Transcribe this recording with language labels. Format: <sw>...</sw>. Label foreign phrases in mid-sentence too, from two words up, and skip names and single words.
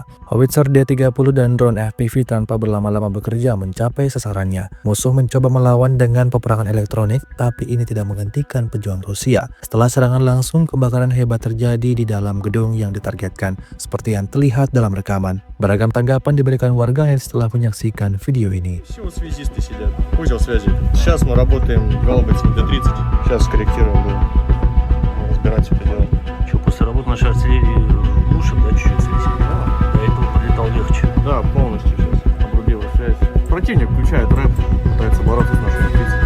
<id>Howitzer D-30 dan drone FPV tanpa berlama-lama bekerja mencapai sasarannya. Musuh mencoba melawan dengan peperangan elektronik, tapi ini tidak menghentikan pejuang Rusia. Setelah serangan langsung, kebakaran hebat terjadi di dalam gedung yang ditargetkan, seperti yang terlihat dalam rekaman. Beragam tanggapan diberikan warganet setelah menyaksikan video ini.</id> <ru>Все связисты сидят. Узел связи. Сейчас мы работаем гаубицами Д-30. Сейчас скорректируем, будем разбирать все это дело. Что, после работы нашей артиллерии лучше, да, чуть-чуть связь? Да. До этого подлетал легче. Да, полностью сейчас обрубила связь. Противник включает рэп, пытается бороться с нашими птицами.</ru>